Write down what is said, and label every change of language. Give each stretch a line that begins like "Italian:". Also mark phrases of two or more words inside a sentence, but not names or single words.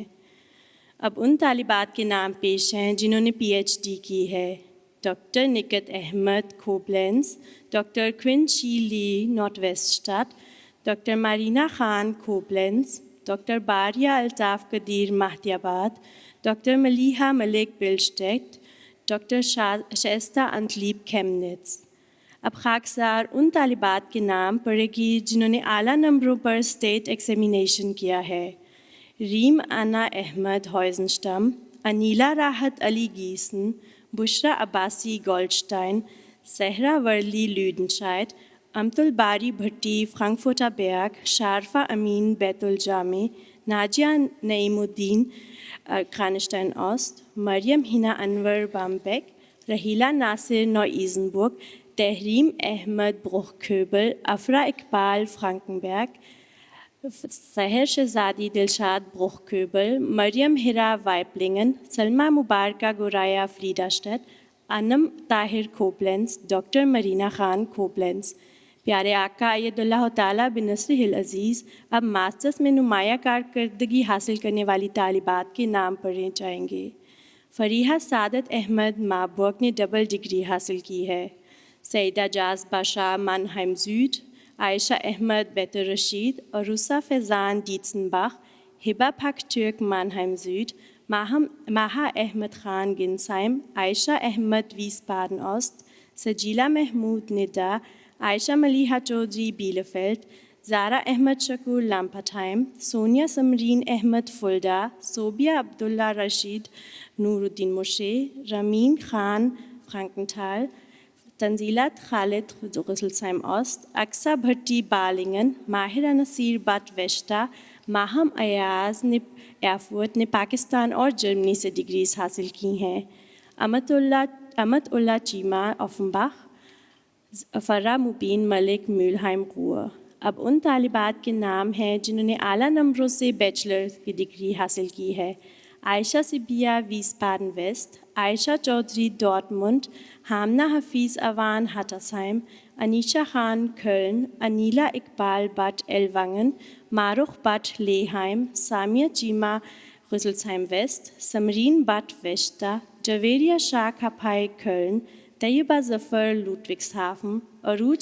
Urdu: اب ان طالبات کے نام پیش ہیں جنہوں نے پی ایچ ڈی کی ہے: ڈاکٹر نکت احمد کوبلینز، ڈاکٹر کوئن شی لی نارتھ ویسٹ اسٹاٹ، ڈاکٹر مارینا خان کوبلینز، ڈاکٹر باریہ الطاف قدیر مہدی آباد، ڈاکٹر ملیحہ ملک بلشٹیکٹ، ڈاکٹر شائستہ انتلیب کھیمنٹس۔ اب خاکسار ان طالبات کے نام پڑھے گی جنہوں نے اعلیٰ نمبروں پر
English: State Examination
Urdu: کیا ہے۔ ریم انا احمد ہوائزنسٹم، انیلا راحت علی گیسن، بشرا عباسی گولڈسٹائن، صحرا ورلی لیوڈنشائٹ، امت الباری بھٹی فرانکفرٹر بیرگ، شارفہ امین بیت الجامع، ناجیہ نعیم الدین کرانشٹائن اوسٹ، مریم ہنا انور بامبیک، رحیلہ ناصر نو ایزنبرگ، تحریم احمد بروکھوبل، افرا اقبال فرانکنبرگ، سحر شہزادی دلشاد بروکھوبل، مریم ہرا وائپلنگن، سلمہ مبارکہ گورایا فریڈاشٹٹ، انم طاہر کوبلنس، ڈاکٹر مرینا خان کوبلنس۔ پیارے آقا اید اللہ تعالیٰ بنصرہ العزیز اب ماسٹرز میں نمایاں کارکردگی حاصل کرنے والی طالبات کے نام پڑھے جائیں گے۔ فریحہ سعادت احمد ماربورگ نے ڈبل ڈگری حاصل کی ہے۔ سیدہ جاز باشا مانہائم زوڈ، عائشہ احمد بیت الرشید، عروسہ فیضان ڈیٹسنباخ، ہبہ پھک ٹرک مانہائم زوڈ، ماہا احمد خان گنسائم، عائشہ احمد ویسبادن اوسٹ، سجیلہ محمود ندا، عائشہ ملیحہ چودھری بیلفیلڈ، زارا احمد شکور لامپٹھائم، سونیا سمرین احمد فلڈا، صوبیہ عبداللہ رشید نور الدین مشے، رمین خان فرانکنتھال، تنزیلات خالد غسلسائم اوسٹ، اقصیٰ بھٹی بالنگن، ماہرہ نصیر بٹ ویشٹا، ماہم ایاز نے ایرفورٹ نے پاکستان اور جرمنی سے ڈگریز حاصل کی ہیں۔ امت اللہ چیما اوفنباخ، فرا مبین ملک میولہائم قوہ۔ اب ان طالبات کے نام ہیں جنہوں نے اعلیٰ نمبروں سے بیچلر کی ڈگری حاصل کی ہے۔ عائشہ سبیہ ویسبادن ویسٹ، عائشہ چودھری ڈارٹمنڈ، ہامنہ حفیظ اوان ہٹاسائم، انیشا خان کھلن، انیلا اقبال بٹ ایلونگن، معروف بٹ لیہائم، سامیہ چیما غسلسائم ویسٹ، سمرین بٹ ویشٹا، جویریہ شاہ کھپائی کھلن، طیبہ ظفر لوٹوکسہافن، عروج